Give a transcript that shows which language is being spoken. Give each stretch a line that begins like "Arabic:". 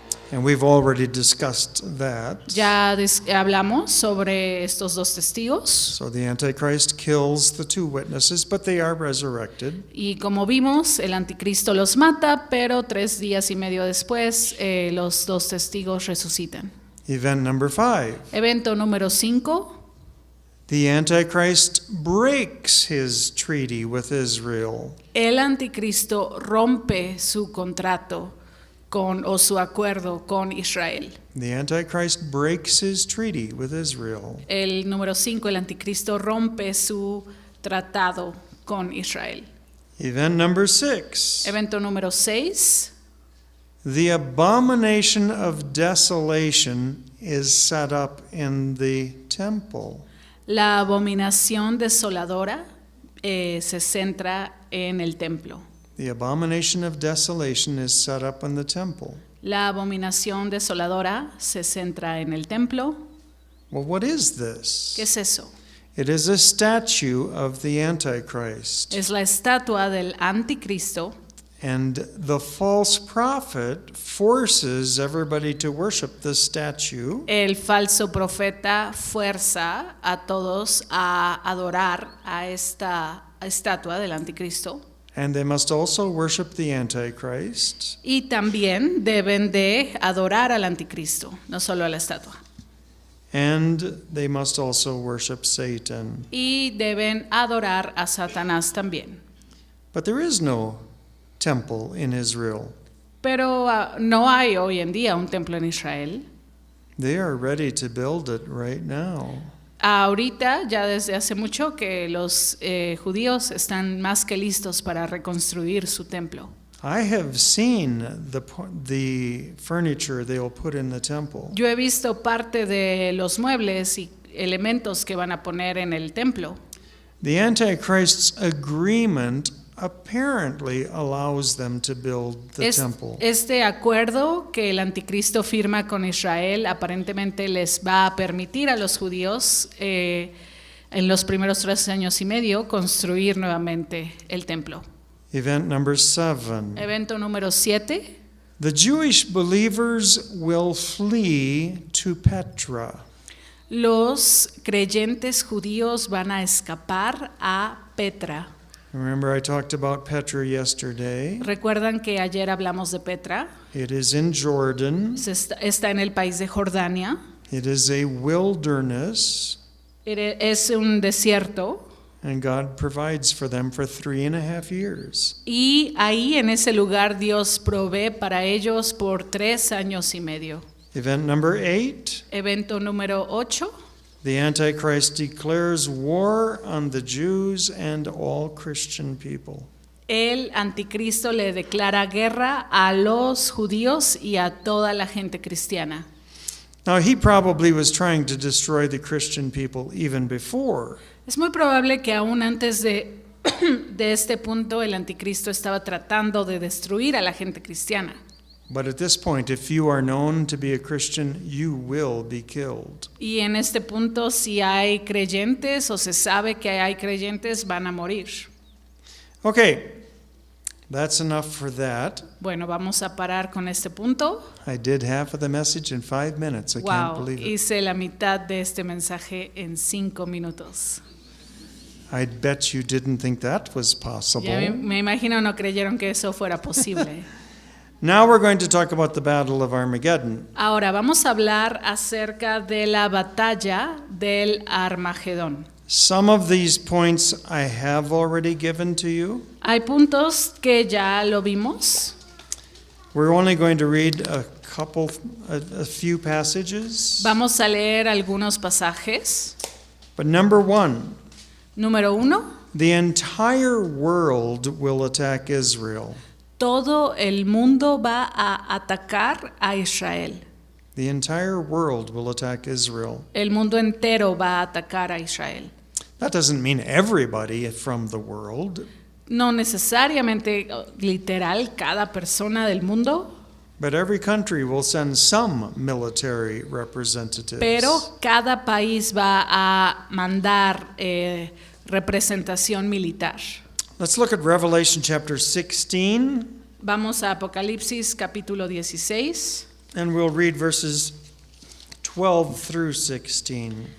English: And we've already discussed that.
Spanish: Ya hablamos sobre estos 2 testigos.
English: So the Antichrist kills the 2 witnesses, but they are resurrected.
Spanish: Y como vimos, el anticristo los mata, pero 3 días y medio después los 2 testigos resucitan.
English: Event number 5.
Spanish: Evento número 5.
English: The Antichrist breaks his treaty with Israel.
Spanish: El anticristo rompe su contrato o su acuerdo con Israel.
English: The Antichrist breaks his treaty with Israel.
Spanish: El número 5, el anticristo rompe su tratado con Israel.
English: Event number 6.
Spanish: Evento número 6.
English: The abomination of desolation is set up in the temple.
Spanish: La abominación desoladora se centra en el templo.
English: The abomination of desolation is set up in the temple.
Spanish: La abominación desoladora se centra en el templo.
English: Well, what is this?
Spanish: ¿Qué es eso?
English: It is a statue of the Antichrist.
Spanish: Es la estatua del anticristo.
English: And the false prophet forces everybody to worship this statue.
Spanish: El falso profeta fuerza a todos a adorar a esta estatua del anticristo.
English: And they must also worship the Antichrist.
Spanish: Y también deben de adorar al anticristo, no solo a la estatua.
English: And they must also worship Satan.
Spanish: Y deben adorar a Satanás también.
English: But there is no temple in Israel.
Spanish: Pero no hay hoy en día un templo en Israel.
English: They are ready to build it right now.
Spanish: Ahorita, ya desde hace mucho, que los judíos están más que listos para reconstruir su templo.
English: I have seen the furniture they will put in the temple.
Spanish: Yo he visto parte de los muebles y elementos que van a poner en el templo.
English: The Antichrist's agreement apparently allows them to build the temple.
Spanish: Este acuerdo que el anticristo firma con Israel aparentemente les va a permitir a los judíos en los primeros 3 años y medio construir nuevamente el templo.
English: Event number 7.
Spanish: Evento número 7.
English: The Jewish believers will flee to Petra.
Spanish: Los creyentes judíos van a escapar a Petra.
English: Remember I talked about Petra yesterday.
Spanish: ¿Recuerdan que ayer hablamos de Petra?
English: It is in Jordan.
Spanish: Está en el país de Jordania.
English: It is a wilderness.
Spanish: Es un desierto.
English: And God provides for them for 3.5 years.
Spanish: Y ahí en ese lugar Dios provee para ellos por 3 años y medio.
English: Event number 8.
Spanish: Evento número 8.
English: The Antichrist declares war on the Jews and all Christian people.
Spanish: El anticristo le declara guerra a los judíos y a toda la gente cristiana.
English: Now he probably was trying to destroy the Christian people even before.
Spanish: Es muy probable que aún antes de este punto el anticristo estaba tratando de destruir a la gente cristiana.
English: But at this point, if you are known to be a Christian, you will be killed.
Spanish: Y en este punto, si hay creyentes o se sabe que hay creyentes, van a morir.
English: Okay, that's enough for that.
Spanish: Bueno, vamos a parar con este punto.
English: I did half of the message in 5 minutes. I can't Wow, believe it.
Spanish: hice la mitad de este mensaje en 5 minutos.
English: I bet you didn't think that was possible.
Spanish: Ya me imagino no creyeron que eso fuera posible.
English: Now we're going to talk about the Battle of Armageddon.
Spanish: Ahora vamos a hablar acerca de la batalla del Armagedón.
English: Some of these points I have already given to you.
Spanish: Hay puntos que ya lo vimos.
English: We're only going to read a few passages.
Spanish: Vamos a leer algunos pasajes.
English: But number 1,
Spanish: Número 1.
English: the entire world will attack Israel.
Spanish: Todo el mundo va a atacar a Israel.
English: The entire world will attack Israel.
Spanish: El mundo entero va a atacar a Israel.
English: That doesn't mean everybody from the world,
Spanish: No necesariamente literal cada persona del mundo,
English: but every country will send some military representatives.
Spanish: pero cada país va a mandar representación militar.
English: Let's look at Revelation chapter 16,
Spanish: Vamos a Apocalipsis capítulo 16.
English: and we'll read verses 12 through 16.